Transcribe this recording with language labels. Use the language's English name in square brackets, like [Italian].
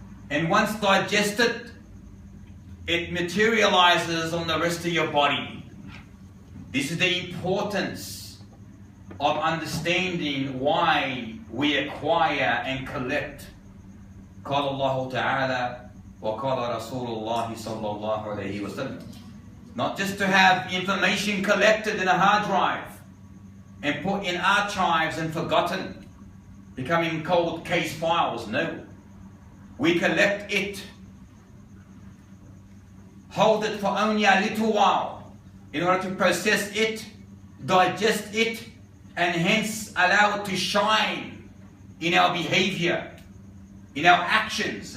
[English] And once digested, it materializes on the rest of your body. This is the importance of understanding why we acquire and collect. [Arabic] قال الله تعالى وقال رسول الله صلى الله عليه وسلم. [English] Not just to have information collected in a hard drive and put in archives and forgotten, becoming cold case files. No. We collect it, hold it for only a little while in order to process it, digest it, and hence allow it to shine in our behavior, in our actions.